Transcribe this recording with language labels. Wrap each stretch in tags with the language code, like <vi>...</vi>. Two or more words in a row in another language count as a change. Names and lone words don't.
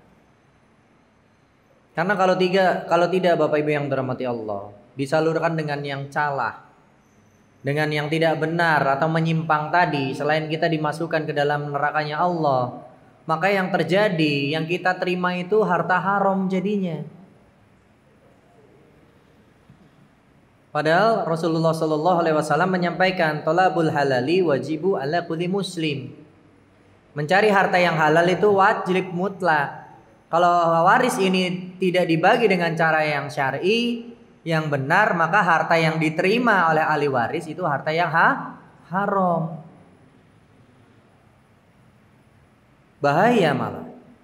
<id>Karena kalau tidak Bapak Ibu yang dirahmati Allah, disalurkan dengan yang salah, dengan yang tidak benar atau menyimpang tadi, selain kita dimasukkan ke dalam nerakanya Allah, maka yang terjadi, yang kita terima itu harta haram jadinya. Padahal Rasulullah SAW menyampaikan</id> <ar>طلب الحلال واجب على كل مسلم.</ar> <id>Mencari harta yang halal itu wajib mutlak. Kalau waris ini tidak dibagi dengan cara yang syar'i, yang benar, maka harta yang diterima oleh ahli waris itu harta yang haram. Bahaya malah.</id>